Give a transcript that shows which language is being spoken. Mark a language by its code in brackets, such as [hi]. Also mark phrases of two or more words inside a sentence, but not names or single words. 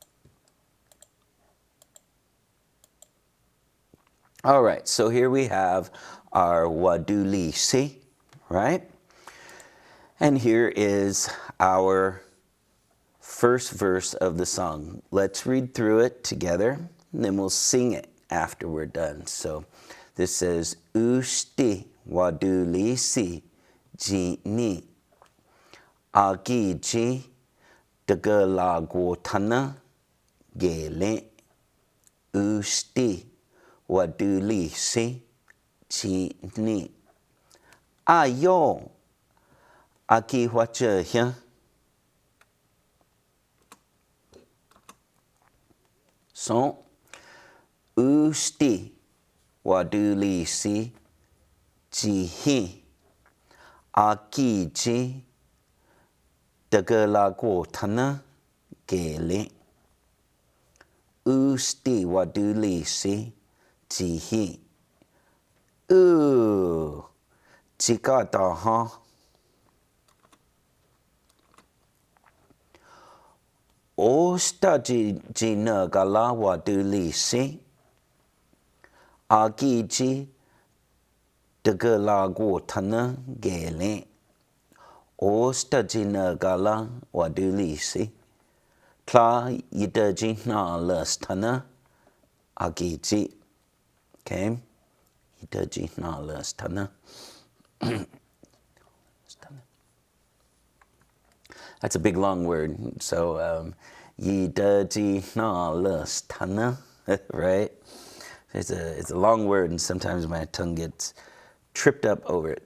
[en] All right, so here we have our wadulisi, right? And here is our first verse of the song. Let's read through it together, and then we'll sing it after we're done. So this says, [chr] Ushti wadulisi jini agiji dagalagotana gele. Ushti wadulisi jini ayo aki wacha hia. So, usti wadulisi jihi akiji dagalagotana gele. Usti wadulisi jihi. Chikata ha. Osta jina gala wadulisi agiji dagalagotana gele. Osta jina gala wadulisi tla yidajina lastana agiji. Okay, yidajina lastana. [en] That's a big long word. So, [chr] yidajina lastana, [en] right? It's a long word, and sometimes my tongue gets tripped up over it.